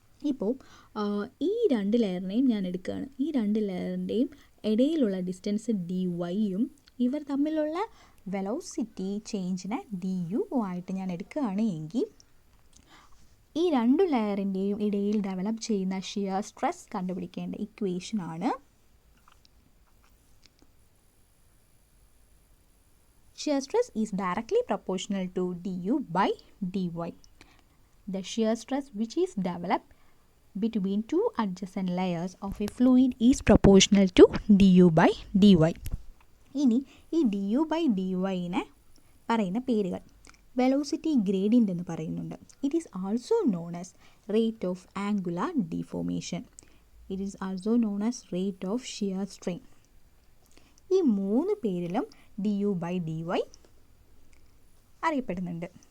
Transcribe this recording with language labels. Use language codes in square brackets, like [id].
[ml] ഇപ്പോൾ ഈ രണ്ട് ലെയറിനെയും ഞാൻ എടുക്കുകയാണ്. ഈ രണ്ട് ലെയറിൻ്റെയും ഇടയിലുള്ള ഡിസ്റ്റൻസ് dy-യും ഇവർ തമ്മിലുള്ള വെലോസിറ്റി ചേഞ്ചിനെ du ആയിട്ട് ഞാൻ എടുക്കുകയാണ് എങ്കിൽ ഈ രണ്ട് ലെയറിൻ്റെയും ഇടയിൽ ഡെവലപ്പ് ചെയ്യുന്ന shear stress കണ്ടുപിടിക്കേണ്ട ഇക്വേഷനാണ് [en] shear stress is directly proportional to du by dy. The shear stress which is developed between two adjacent layers of a fluid is proportional to du by dy. [ml] ഇനി ഈ du by dy-നെ പറയുന്ന പേരുകൾ velocity gradient എന്ന് പറയുന്നുണ്ട്. [en] It is also known as rate of angular deformation. It is also known as rate of shear strain. [ml] ഈ മൂന്ന് പേരിലും du by dy അറിയപ്പെടുന്നുണ്ട്.